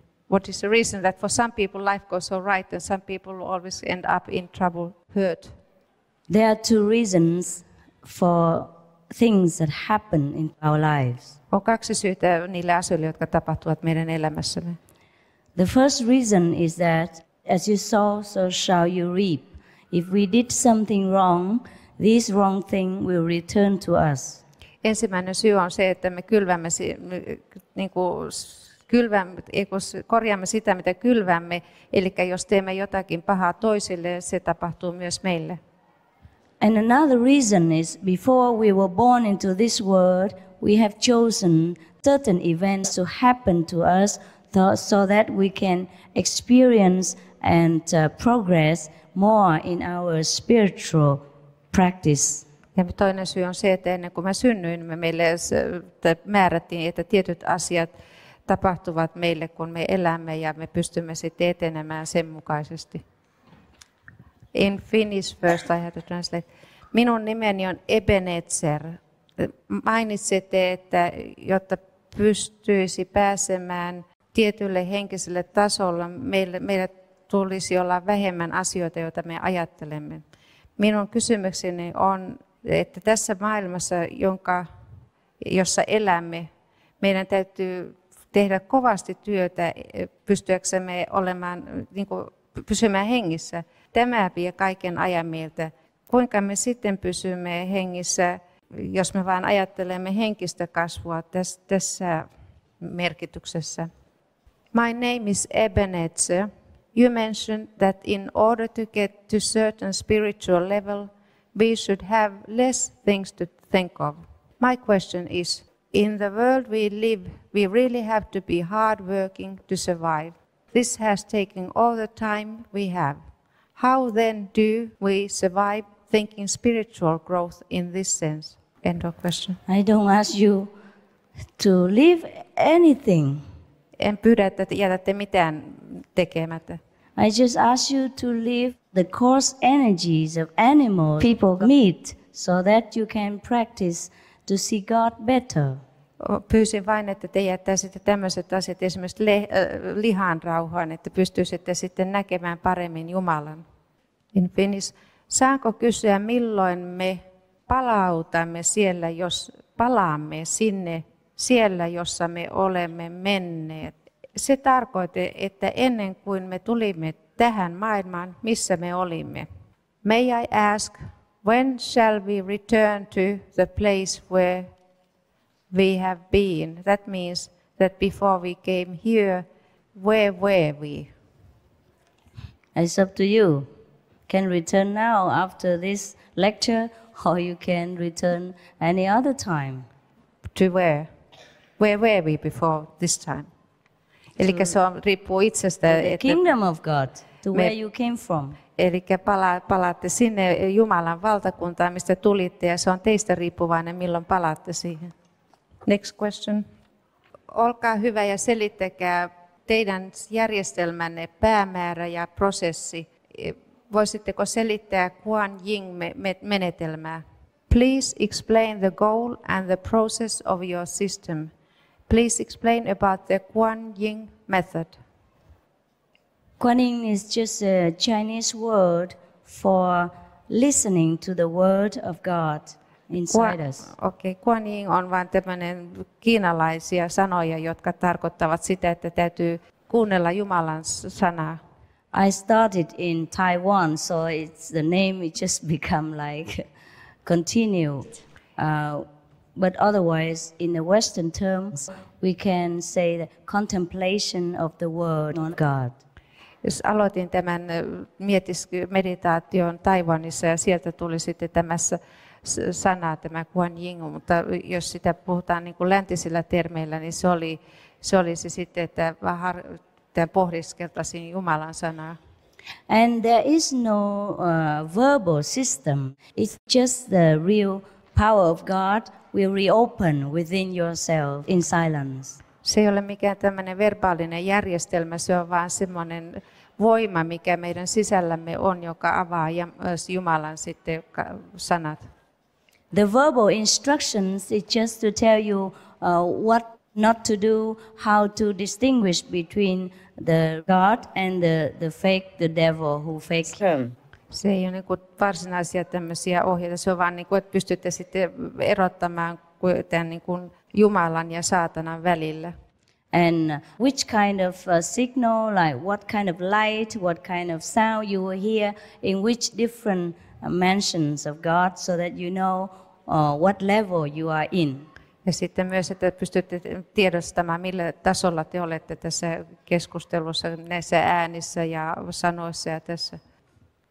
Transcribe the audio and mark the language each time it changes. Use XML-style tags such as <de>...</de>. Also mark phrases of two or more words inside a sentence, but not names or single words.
<en>What is the reason that for some people life goes all right and some people always end up in trouble, hurt? There are two reasons for things that happen in our lives.</en> <fi>On kaksi syytä niille asioille, jotka tapahtuvat meidän elämässämme.</fi> <en>The first reason is that as you sow, so shall you reap. If we did something wrong, this wrong thing will return to us.</en> <fi>Ensimmäinen syy on se, että me korjaamme sitä, mitä kylvämme. Eli jos teemme jotakin pahaa toisille, se tapahtuu myös meille.</fi> <en>And another reason is before we were born into this world, we have chosen certain events to happen to us so that we can experience and progress more in our spiritual practice.</en> <fi>Ja toinen syy on se, että ennen kuin mä synnyin, meille määrättiin, että tietyt asiat tapahtuvat meille, kun me elämme ja me pystymme sitten etenemään sen mukaisesti.</fi> <en>In Finnish first I have to translate.</en> <fi>Minun nimeni on Ebenezer. Mainitsette, että jotta pystyisi pääsemään tietylle henkiselle tasolle, meille tulisi olla vähemmän asioita, joita me ajattelemme. Minun kysymykseni on, että tässä maailmassa, jossa elämme, meidän täytyy tehdä kovasti työtä pystyäksemme pysymään hengissä. Tämä vie kaiken ajan meiltä. Kuinka me sitten pysymme hengissä, jos me vain ajattelemme henkistä kasvua tässä merkityksessä?</fi> <en>My name is Ebenezer. You mentioned that in order to get to certain spiritual level, we should have less things to think of. My question is, in the world we live, we really have to be hardworking to survive. This has taken all the time we have. How then do we survive thinking spiritual growth in this sense? End of question. I don't ask you to leave anything.</en> <fi>En pyydä, että jätätte mitään tekemättä.</fi> <en>I just ask you to leave the coarse energies of animals people meet so that you can practice to see God better.</en> <fi>Pyysin vain, että te jättäisitte tämmöiset asiat esimerkiksi lihan rauhaan, että pystyisitte sitten näkemään paremmin Jumalan.</fi> <en>In Finnish,</en> <fi>saanko kysyä, milloin me palaamme sinne siellä, jossa me olemme menneet? Se tarkoittaa, että ennen kuin me tulimme tähän maailmaan, missä me olimme.</fi> <en>May I ask, when shall we return to the place where we have been? That means that before we came here, where were we? It's up to you. Can return now after this lecture, or you can return any other time. To where? Where were we before this time?</en> <fi>Eli se riippuu itsestä.</fi> <en>The kingdom of God, to where you came from.</en> <fi>Eli palaatte sinne Jumalan valtakuntaan, mistä tulitte, ja se on teistä riippuvainen, milloin palaatte siihen.</fi> <en>Next question.</en> <fi>Olkaa hyvä ja selittäkää teidän järjestelmänne päämäärä ja prosessi. Voisitteko selittää Kuan Yin-menetelmää?</fi> <en>Please explain the goal and the process of your system. Please explain about the Kuan Yin method. Kuan Yin is just a Chinese word for listening to the word of God inside us.</en> <fi>Kuan Yin on vain tämmöinen kiinalaisia sanoja, jotka tarkoittavat sitä, että täytyy kuunnella Jumalan sanaa.</fi> <en>I started in Taiwan, so it's the name it just become like continued. But otherwise, in the Western terms, we can say the contemplation of the word on God.</en> <fi>Jos aloitin tämän meditaation Taiwanissa ja sieltä tuli sitten tämä sana, tämä Kuan Yin, mutta jos sitä puhutaan niin kuin läntisillä termeillä, niin se oli sitten, että pohdiskeltaisiin Jumalan sanaa.</fi> <en>And there is no verbal system. It's just the real power of God will reopen within yourself in silence.</en> <fi>Se ei ole mikään tämmöinen verbaalinen järjestelmä, se on vaan semmoinen voima, mikä meidän sisällämme on, joka avaa Jumalan sitten sanat.</fi> <en>The verbal instructions is just to tell you what not to do, how to distinguish between the God and the fake, the devil who fake.</en> <fi>Se ei ole niin kuin varsinaisia tämmöisiä ohjeita, se on vaan niin kuin, että pystytte sitten erottamaan tämän niin kuin Jumalan ja saatanan välillä.</fi> <en>And which kind of signal, like what kind of light, what kind of sound you will hear in which different mentions of God, so that you know what level you are in.</en> <fi>Ja sitten myös, että pystytte tiedostamaan, millä tasolla te olette tässä keskustelussa, näissä äänissä ja sanoissa ja tässä.</fi>